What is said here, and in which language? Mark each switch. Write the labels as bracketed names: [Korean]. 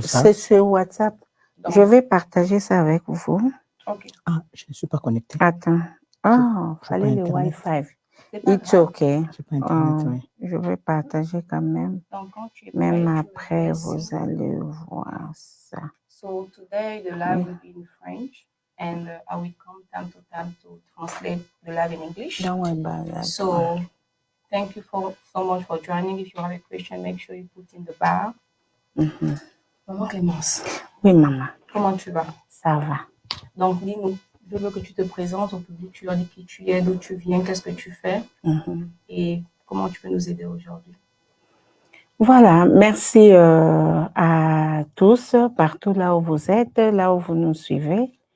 [French] C'est sur WhatsApp. Donc, je vais partager ça avec vous. Ok. Ah, je ne suis pas connectée. Attends. Ah, fallait le Wi-Fi. [English] It's okay. [French] Je vais partager quand même. Donc, quand tu es prêt, même après, vous allez voir ça. [English] So today the live will be in French, and I will come time to time to translate the live in English. Don't worry about that. So thank you so much for joining. If you have a question, make sure you put in the bar. [French] Maman Clémence. Oui, maman. Comment tu vas? Ça va. Donc, dis-nous, je veux que tu te présentes au public, tu leur dis qui tu es, d'où tu viens, qu'est-ce que tu fais et comment tu peux nous aider aujourd'hui. Voilà, merci à tous, partout là où vous êtes, là où vous nous suivez.